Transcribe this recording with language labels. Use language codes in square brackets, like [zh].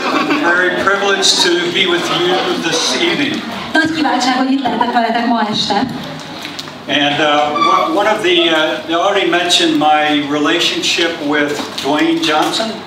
[en] I'm very privileged to be with you this evening. [hu] Nagy kiváltság, hogy itt lehetek veletek ma este. [en] And one of they already mentioned my relationship with Wayne Johnson.